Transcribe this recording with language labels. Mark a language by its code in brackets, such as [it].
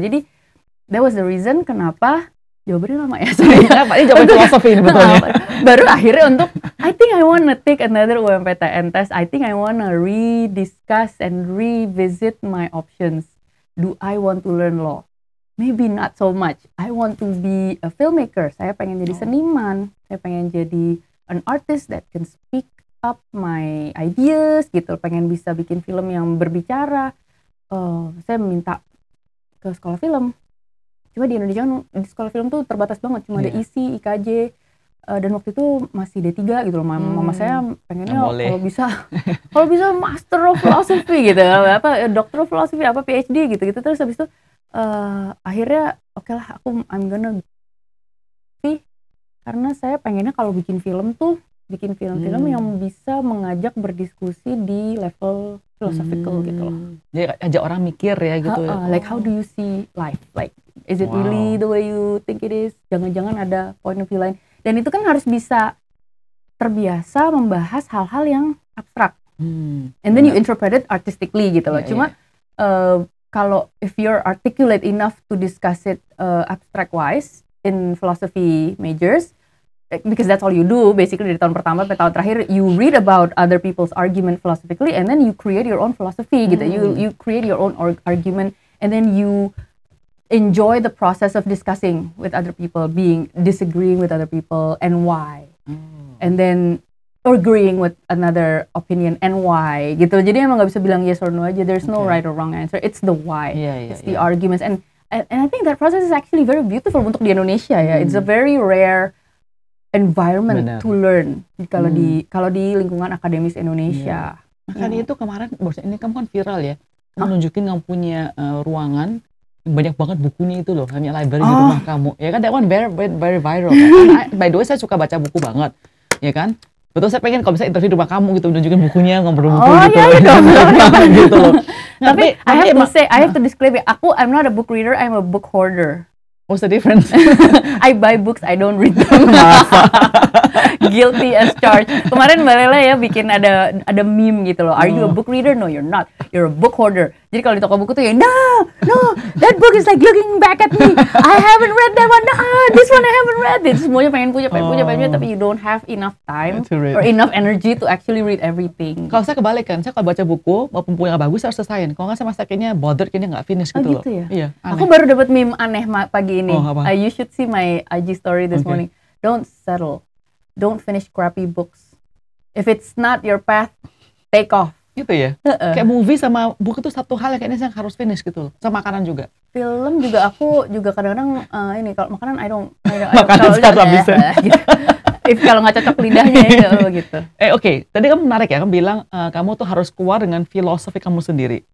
[id] Jadi [en] that was the reason [id] kenapa jawabannya lama ya. Ini jawaban filosofi ini betulnya. Baru akhirnya untuk [en] I think I wanna take another UMPTN test. I think I wanna rediscuss and revisit my options. Do I want to learn law? Maybe not so much. I want to be a filmmaker. [id] Saya pengen jadi seniman. Saya pengen jadi [en] an artist that can speak up my ideas [id] gitu. Pengen bisa bikin film yang berbicara. Saya minta ke sekolah film. Cuma di Indonesia di sekolah film tuh terbatas banget. Cuma ada ISI, IKJ. Dan waktu itu masih D3 gitu loh. Mama saya pengennya kalau bisa Master of Philosophy gitu, Doctor of Philosophy, PhD gitu. Terus habis itu akhirnya oke lah, [en] I'm gonna [id] karena saya pengennya kalau bikin film tuh bikin film-film yang bisa mengajak berdiskusi di level philosophical gitu loh. Jadi ajak orang mikir ya gitu. [en] Like how do you see life? Like is it really the way you think it is? [id] Jangan-jangan ada point of view lain. Dan itu kan harus bisa terbiasa membahas hal-hal yang abstrak. [en] And then you interpret it artistically [id] gitu loh. Cuma kalau [en] if you're articulate enough to discuss it abstract wise in philosophy majors, because that's all you do basically [id] dari tahun pertama sampai tahun terakhir, [en] you read about other people's argument philosophically and then you create your own philosophy gitu. You create your own argument and then you enjoy the process of discussing with other people, disagreeing with other people, and why. And then agreeing with another opinion and why [id] gitu. Jadi emang nggak bisa bilang [en] yes or no [id] aja. [en] There's no right or wrong answer. It's the why. It's the arguments and I think that process is actually very beautiful [id] untuk di Indonesia ya. [en] It's a very rare environment to learn [id] kalau di lingkungan akademis Indonesia. Makanya itu kemarin ini kamu kan viral ya. Kamu nunjukin kamu punya ruangan banyak banget bukunya itu loh, hanya library di rumah kamu. Ya kan, [en] that one very viral kan. By the way, [id] saya suka baca buku banget. Ya kan? Betul, saya pengen kalau bisa interview di rumah kamu gitu, nunjukin bukunya, ngobrol buku gitu. Gitu loh. [en] Tapi I have to disclaim, I'm not a book reader, I'm a book hoarder. What's the difference? I buy books, I don't read them. Guilty as charged. [id] Kemarin Mbak Lela ya bikin ada meme gitu loh. [en] Are you a book reader? No, you're not. You're a book hoarder. [id] Jadi kalau di toko buku tuh ya, [en] no, that book is like looking back at me. I haven't read that one. No, this one I haven't read. [id] Itu semuanya pengen punya, tapi [en] you don't have enough time or enough energy to actually read everything. [id] Kalau saya kebalikan, saya kalau baca buku, walaupun punya bagus, saya harus selesaiin. Kalau nggak saya masa kayaknya bothered, kayaknya nggak finish gitu loh. Gitu ya? Iya. Aku baru dapat meme aneh pagi ini. [en] You should see my IG story this morning. Don't settle. Don't finish crappy books. If it's not your path, take off. [id] Gitu ya? Kayak movie sama buku tuh satu hal yang kayaknya saya harus finish gitu loh. Sama makanan juga. Film juga aku juga kadang-kadang kalau makanan [en] I don't [id] makanan sekarang bisa. Gitu. If kalau nggak cocok lidahnya ya gitu. Oke. Tadi kamu menarik ya, kamu bilang kamu tuh harus keluar dengan filosofi kamu sendiri.